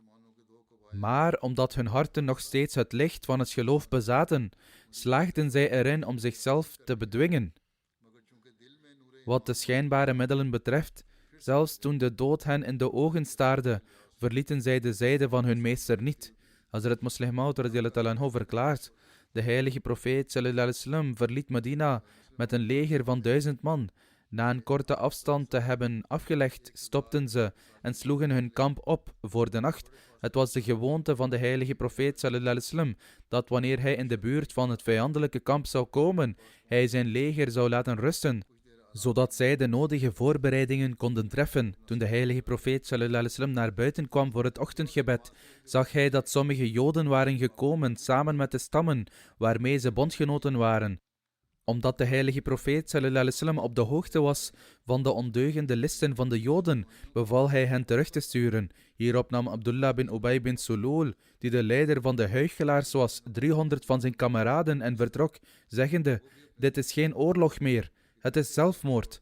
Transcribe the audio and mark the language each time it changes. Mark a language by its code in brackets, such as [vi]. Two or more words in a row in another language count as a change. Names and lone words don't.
[nl] Maar omdat hun harten nog steeds het licht van het geloof bezaten, slaagden zij erin om zichzelf te bedwingen. Wat de schijnbare middelen betreft, zelfs toen de dood hen in de ogen staarde, verlieten zij de zijde van hun meester niet. Hazrat Muslih Maud [ar] رضي الله عنه [nl] verklaart: de heilige profeet [ar] صلى الله عليه وسلم [nl] verliet Medina met een leger van 1000 man. Na een korte afstand te hebben afgelegd, stopten ze en sloegen hun kamp op voor de nacht. Het was de gewoonte van de heilige profeet [ar] صلى الله عليه وسلم [nl] dat wanneer hij in de buurt van het vijandelijke kamp zou komen, hij zijn leger zou laten rusten, zodat zij de nodige voorbereidingen konden treffen. Toen de heilige profeet [ar] صلى الله عليه وسلم [nl] naar buiten kwam voor het ochtendgebed, zag hij dat sommige Joden waren gekomen samen met de stammen waarmee ze bondgenoten waren. Omdat de heilige profeet [ar] صلى الله عليه وسلم [nl] op de hoogte was van de ondeugende listen van de Joden, beval hij hen terug te sturen. Hierop nam Abdullah bin Ubay bin Sulul, die de leider van de huichelaars was, 300 van zijn kameraden en vertrok, zeggende: dit is geen oorlog meer, het is zelfmoord.